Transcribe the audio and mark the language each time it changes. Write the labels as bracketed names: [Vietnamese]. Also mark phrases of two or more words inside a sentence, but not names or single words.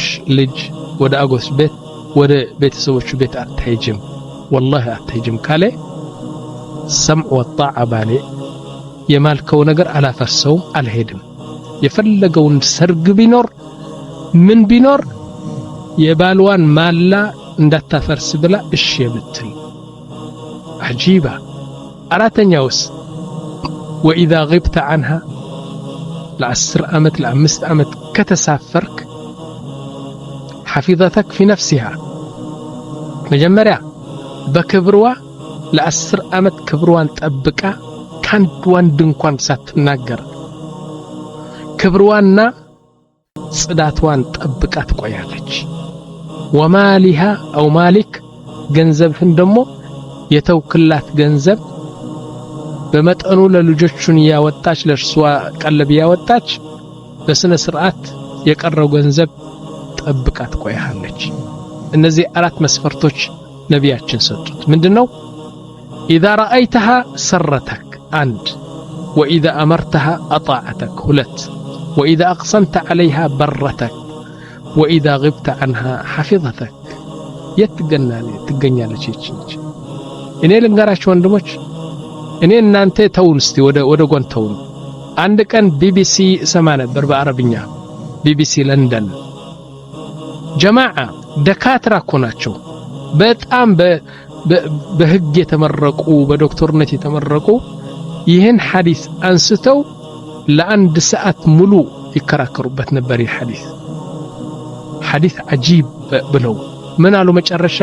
[Amharic] ልጅ ወደ አጎቶሽ ቤት ወደ ቤተሰቦቹ ቤት አትሄጂም፣ ወላሂ አትሄጂም ካለ [Arabic] سمع وطاعة [Amharic] ባለ የማልከው ነገር አላፈርሰውም፣ አልሄድም። የፈለገውን ሰርግ ቢኖር ምን ቢኖር የባልዋን ማላ እንዳታፈርስ ብላ እሺ የምትል አጂባ። አራተኛውስ [Arabic] وإذا غبت عنها [Amharic] ለ10 ዓመት ለ5 ዓመት ከተሳፈርክ [Arabic] حفظتك في نفسها [Amharic] መጀመሪያ በክብሯ ለ10 ዓመት ክብሯን ጠብቃ ካንድ ወንድ እንኳን ሳትናገር ክብሯና ጽዳቷን ጠብቃ ትቆያለች። [Arabic] ومالها أو مالك [Amharic] ገንዘብህን ደሞ የተውክላት ገንዘብ በመጠኑ ለልጆቹን ያወጣች ለርሷ ቀለብ ያወጣች በስነ ስርዓት የቀረው ገንዘብ ጠብቃ ትቆያለች። እነዚህ አራት መስፈርቶች ነቢያችን ሰጡት። ምንድነው? [Arabic] إذا رأيتها سرتك አንድ وإذا أمرتها أطاعتك ሁለት وإذا أقسمت عليها برتك وإذا غبت عنها حفظتك [Amharic] ትገኛለች። እኔ ልንገራችሁ ወንድሞች፣ እኔ እናንተ ተውን እስቲ ወደ ጎን ተውን። አንድ ቀን ቢቢሲ ሰማ ነበር በአረብኛ ቢቢሲ ለንደን [Arabic] جماعة دكاترة [Amharic] እኮ ናቸው በጣም በህግ የተመረቁ በዶክተርነት የተመረቁ ይህን ሐዲስ አንስተው ለአንድ ሰዓት ሙሉ ይከራከሩበት ነበር። ይህ ሐዲስ አጂብ ብለው ምን አሉ መጨረሻ?